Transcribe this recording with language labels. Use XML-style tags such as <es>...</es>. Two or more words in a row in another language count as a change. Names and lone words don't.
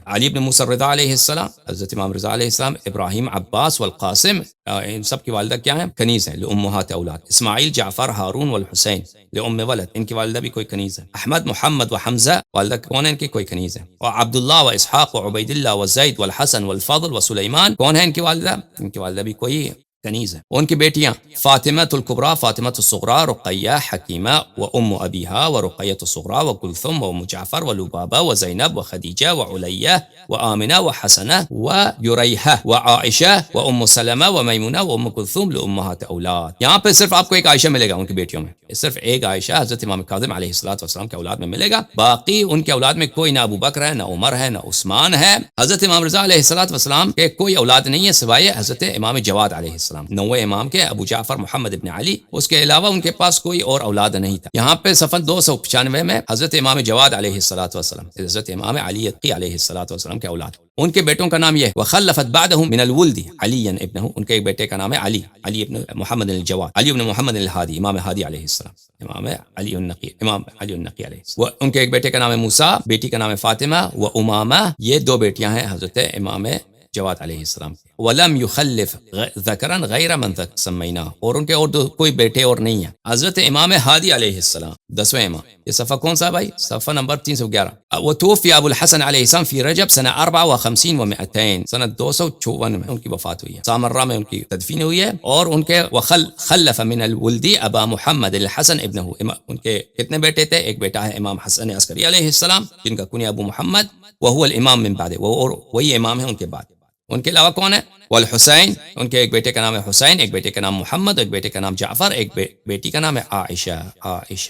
<ur>علی بن موسیٰ رضا علیہ السلام، حضرت امام رضا علیہ السلام، ابراہیم، عباس والقاسم، ان سب کی والدہ کیا ہیں؟ کنیز ہیں،</ur> <ar>لأمہات اولاد۔</ar> <ur>اسماعیل، جعفر، ہارون والحسین</ur> <ar>لأم ولد،</ar> <ur>ان کی والدہ بھی کوئی کنیز ہے۔ احمد، محمد و حمزہ، والدہ کون ہے ان کی؟ کوئی کنیز ہے۔ اور عبداللہ و اسحاق و عبید اللہ و زید والحسن والفضل و سلیمان، کون ہے ان کی والدہ؟ ان کی والدہ بھی کوئی کنیز ہے۔ ان کی بیٹیاں فاطمہ الکبریٰ، فاطمہ الصغریٰ، رقیہ، حکیمہ و ام ابیہا و رقیہ الصغریٰ و کلثم و ام جعفر و لبابہ و زینب و خدیجہ و علیہ و آمنہ و حسنہ و یریحہ و عائشہ و ام سلمہ و میمونہ و ام کلثوم</ur> <ar>لأمہات اولاد۔</ar> <ur>یہاں پہ صرف آپ کو ایک عائشہ ملے گا ان کی بیٹیوں میں، صرف ایک عائشہ حضرت امام کاظم علیہ السلام کے اولاد میں ملے گا۔ باقی ان کے اولاد میں کوئی نہ ابو بکر ہے، نہ عمر ہے، نہ عثمان ہے۔ حضرت امام رضا علیہ السلام کے کوئی اولاد نہیں ہے سوائے حضرت امام جواد علیہ السلام، نوے امام کے ابو جعفر محمد ابن علی، اس کے علاوہ ان کے پاس کوئی اور اولاد نہیں تھا۔ یہاں پہ صفحہ 295 میں حضرت امام جواد علیہ السلام، حضرت امام علی علیہ السلام کے اولاد، ان کے بیٹوں کا نام یہ ہے</ur> <ar>وخلفت بعدہ من الولد علی ابنہ،</ar> <ur>ان کے ایک بیٹے کا نام ہے علی ابن محمد الجواد، علی ابن محمد الہادی، امام ہادی علیہ السلام، امام علی النقی علیہ السلام۔ ان کے ایک بیٹے کا نام ہے موسیٰ، بیٹی کا نام ہے فاطمہ و امامہ، یہ دو بیٹیاں ہیں حضرت امام جواد علیہ السلام۔</ur> <ar>ولم یخلف ذکرا غیر من سمینا،</ar> <ur>اور ان کے اور کوئی بیٹے اور نہیں ہیں۔ حضرت امام ہادی علیہ السلام 10ویں امام، یہ صفحہ کون سا بھائی؟ صفحہ نمبر 311۔</ur> <ar>وتوفی ابو الحسن علیہ السلام فی رجب سنہ 54 و 200،</ar> <ur>سنہ 254 میں ان کی وفات ہوئی ہے، سامرہ میں ان کی تدفین ہوئی ہے۔ اور ان کے</ur> <ar>خلف من الولد ابا محمد الحسن ابنہ،</ar> <ur>ان کے کتنے بیٹے تھے؟ ایک بیٹا ہے امام حسن عسکری علیہ السلام جن کا کنیہ ابو محمد،</ur> <ar>وہو الامام من بعد،</ar> <ur>وہی امام ہے ان کے بعد۔ ان کے علاوہ کون ہے؟ والحسین، ان کے ایک بیٹے کا نام ہے حسین، ایک بیٹے کا نام محمد، ایک بیٹے کا نام جعفر، ایک بیٹی کا نام ہے عائشہ۔</ur>